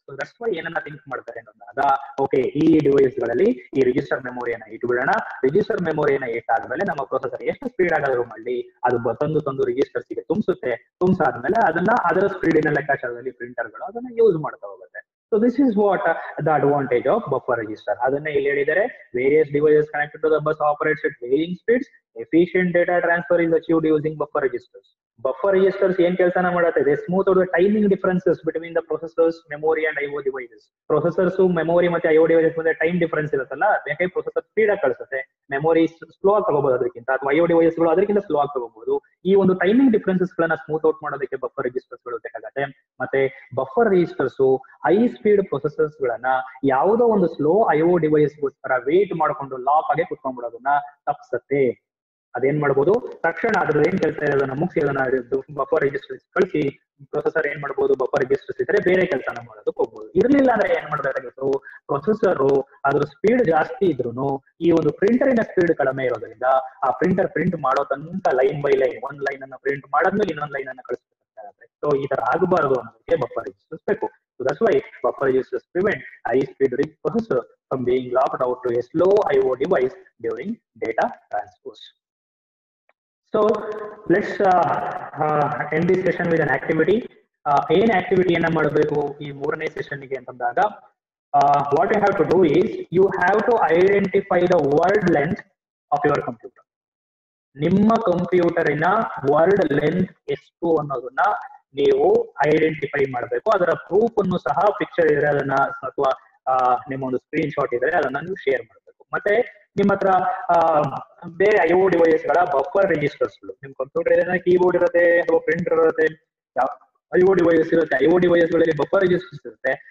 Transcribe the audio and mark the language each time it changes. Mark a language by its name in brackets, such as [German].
[Kannada] So that's why ಏನನ್ನ think ಮಾಡ್ತಾರೆ ಅಂತಂದಾಗ, ಓಕೆ ಈ ಡಿವೈಸ್ ಗಳಲ್ಲಿ ಈ ರಿಜಿಸ್ಟರ್ ಮೆಮೊರಿಯನ್ನ ಇಟ್ಬಿಡೋಣ. ರಿಜಿಸ್ಟರ್ ಮೆಮೊರಿಯನ್ನ ಇಟ್ಟಾದ್ಮೇಲೆ ನಮ್ಮ ಪ್ರೊಸೆಸರ್ ಎಷ್ಟು ಸ್ಪೀಡ್ ಆಗಾದ್ರೂ ಮಾಡಿ ಅದು ತಂದು ರಿಜಿಸ್ಟರ್ಸ್ ಗೆ ತುಂಬಿಸಾದ್ಮೇಲೆ ಅದನ್ನ ಅದರ ಸ್ಪೀಡಿನ ಲೆಕ್ಕಾಚಾರದಲ್ಲಿ ಪ್ರಿಂಟರ್ಗಳು ಅದನ್ನ ಯೂಸ್ ಮಾಡ್ತಾ ಹೋಗುತ್ತೆ. [English] So this is what the advantage of buffer register. ಅದನ್ನ ಇಲ್ಲಿ ಹೇಳಿದರೆ, various devices connected to the bus operates at varying speeds. Efficient data transfer is achieved using buffer registers. Buffer registers ಏನ್ ಕೆಲಸನ ಮಾಡುತ್ತೆ, they smooth out the timing differences between the processors, memory and IO devices. [Kannada] Processors, memory ಮತ್ತೆ IO devices ಮಧ್ಯೆ time difference ಇರುತ್ತಲ್ಲ, ಯಾಕೆ processor speed ಆಗಿ ಕಳಿಸುತ್ತೆ, memory slow ಆಗಿ ತಗೋಬಹುದು ಅದಕ್ಕಿಂತ, ಅಥವಾ IO devices ಗಳು ಅದಕ್ಕಿಂತ ಸ್ಲೋ ಆಗಿ ತಗೋಬಹುದು. ಈ ಒಂದು ಟೈಮಿಂಗ್ ಡಿಫರೆನ್ಸಸ್ ಗಳನ್ನ ಸ್ಮೂತ್ ಔಟ್ ಮಾಡೋದಕ್ಕೆ ಬಫರ್ ರಿಜಿಸ್ಟರ್ಸ್ ಗಳು ಬೇಕಾಗುತ್ತೆ. ಮತ್ತೆ buffer registers high speed processors ಗಳನ್ನ ಯಾವುದೋ ಒಂದು ಸ್ಲೋ IO ಡಿವೈಸ್ ಗೋಸ್ಕರ ವೇಟ್ ಮಾಡ್ಕೊಂಡು ಲಾಕ್ ಆಗಿ ಕುತ್ಕೊಂಡ್ಬಿಡೋದನ್ನ ತಪ್ಪಿಸುತ್ತೆ. ಅದೇನ್ ಮಾಡ್ಬೋದು, ತಕ್ಷಣ ಅದ್ರದ್ದು ಏನ್ ಕೆಲಸ ಇದೆ ಅದನ್ನ ಮುಗಿಸಿ ಅದನ್ನ ಬಫರ್ ರಿಜಿಸ್ಟರ್ಸ್ ಕಳಿಸಿ ಪ್ರೊಸೆಸರ್ ಏನ್ ಮಾಡ್ಬೋದು, ಬಫರ್ ರಿಜಿಸ್ಟರ್ಸ್ ಇದ್ರೆ ಬೇರೆ ಕೆಲಸನ ಮಾಡೋದಕ್ಕೆ ಹೋಗ್ಬೋದು. ಇರ್ಲಿಲ್ಲ ಅಂದ್ರೆ ಏನ್ ಮಾಡ್ಬೇಕಾಗಿತ್ತು, ಪ್ರೊಸೆಸರ್ ಅದ್ರ ಸ್ಪೀಡ್ ಜಾಸ್ತಿ ಇದ್ರು ಈ ಒಂದು ಪ್ರಿಂಟರಿನ ಸ್ಪೀಡ್ ಕಡಿಮೆ ಇರೋದ್ರಿಂದ ಆ ಪ್ರಿಂಟರ್ ಪ್ರಿಂಟ್ ಮಾಡೋ ತನಕ ಲೈನ್ ಬೈ ಲೈನ್ ಒಂದ್ ಲೈನ್ ಅನ್ನ ಪ್ರಿಂಟ್ ಮಾಡಾದ್ಮೇಲೆ ಇನ್ನೊಂದ್ ಲೈನ್ ಅನ್ನ ಕಳಿಸ್ಬೇಕಾಗುತ್ತೆ. ಸೊ ಈ ತರ ಆಗಬಾರದು ಅನ್ನೋದಕ್ಕೆ ಬಫರ್ ರಿಜಿಸ್ಟರ್ಸ್ ಬೇಕು. [English] So that's why buffer registers prevent high-speed processor from being locked out to a slow IO device during data transpose. So let's end this session with an activity. ಏನ್ ಆಕ್ಟಿವಿಟಿಯನ್ನ ಮಾಡಬೇಕು ಈ ಮೂರನೇ ಸೆಷನ್ಗೆ ಅಂತಂದಾಗ, what you have to do is you have to identify the word length of your computer. [Kannada] ನಿಮ್ಮ ಕಂಪ್ಯೂಟರಿನ word length ಎಷ್ಟು ಅನ್ನೋದನ್ನ ನೀವು identify ಮಾಡಬೇಕು. ಅದರ ಪ್ರೂಫ್ ಅನ್ನು ಸಹ ಪಿಕ್ಚರ್ ಇದ್ರೆ ಅದನ್ನ, ಅಥವಾ ನಿಮ್ಮ ಒಂದು ಸ್ಕ್ರೀನ್ ಶಾಟ್ ಇದ್ರೆ ಅದನ್ನ ನೀವು ಶೇರ್ ಮಾಡಬೇಕು. ಮತ್ತೆ ನಿಮ್ಮ ಹತ್ರ ಬೇರೆ IO ಡಿವೈಸ್ ಗಳ ಬಫರ್ ರಿಜಿಸ್ಟರ್ಸ್ ಗಳು, ನಿಮ್ ಕಂಪ್ಯೂಟರ್ ಏನಾದ್ರೆ ಕೀಬೋರ್ಡ್ ಇರುತ್ತೆ ಅಥವಾ ಪ್ರಿಂಟರ್ ಇರುತ್ತೆ, IO ಡಿವೈಸ್ ಇರುತ್ತೆ, IO ಡಿವೈಸ್ ಗಳಲ್ಲಿ ಬಫರ್ ರಿಜಿಸ್ಟರ್ಸ್ ಇರುತ್ತೆ.